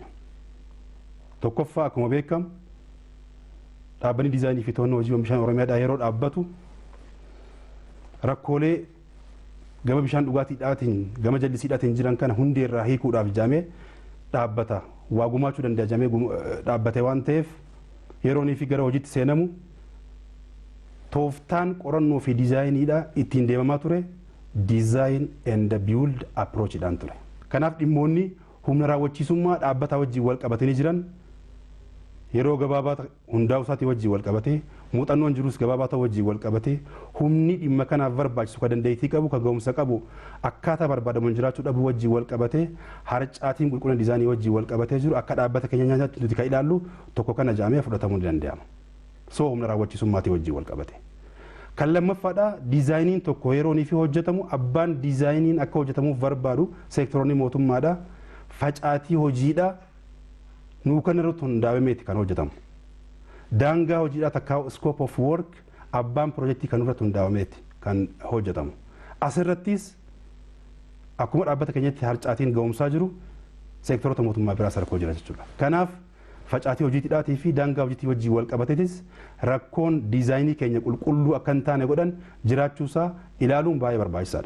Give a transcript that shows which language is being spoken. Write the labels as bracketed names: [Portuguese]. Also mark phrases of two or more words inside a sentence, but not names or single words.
[Oromo] Tokkoffaa akkuma beekamu dhaabbanni diizaayinii fi to'annoo hojii bishaan Oromiyaadhaa yeroo dhaabbatu rakkoolee gama bishaan dhugaatiidhaatiin gama jallisiidhaatiin jiran kana hundeerraa hiikuudhaaf jaamee dhaabbata waa gumaachuu danda'a jaamee dhaabbate waan ta'eef yeroonii fi gara hojiitti seenamu tooftaan qorannoo fi diizaayiniidha ittiin deemamaa ture [English] design and build [Oromo] approachidhaan ture. Kanaaf dhimmoonni humna raawwachiisummaa dhaabbataa wajjin wal qabatanii jiran yeroo gabaabaa hundaa'uu isaatii wajjin wal qabatee muuxannoon jirus gabaabaa ta'uu wajjin wal qabatee humni dhimma kanaaf barbaachisu kan dandeettii qabu kan ga'umsa qabu akkaataa barbaadamuun jiraachuu dhabu wajjin wal qabatee harcaatiin qulqullina diizaayinii wajjin wal qabatee jiru akka dhaabbata keenya nyaataatti nuti kan ilaallu tokko kana jaamee fudhatamuu ni danda'ama. So humna raawwachiisummaatii wajjin wal qabate. Kan lammaffaadha diizaayiniin tokko yeroonii fi hojjetamu abbaan diizaayiniin akka hojjetamuuf barbaadu seektoroonni mootummaadha facaatii hojiidha. Nuu kan irratti hundaa'ameeti kan hojjetamu. Daangaa hojiidhaa takkaa [English] scope of work [Oromo] abbaan piroojeektii kan irratti hundaa'ameeti kan hojjetamu. Asirrattis akkuma dhaabbata keenyatti harcaatiin ga'umsaa jiru seektoroota mootummaa biraa sarkoo jira jechuudha. Kanaaf facaatii hojiitiidhaatii fi daangaa hojiitii wajjin wal qabateetis rakkoon diizaayinii keenya qulqulluu akka hin taane godhan jiraachuusaa ilaaluun baay'ee barbaachisaadha.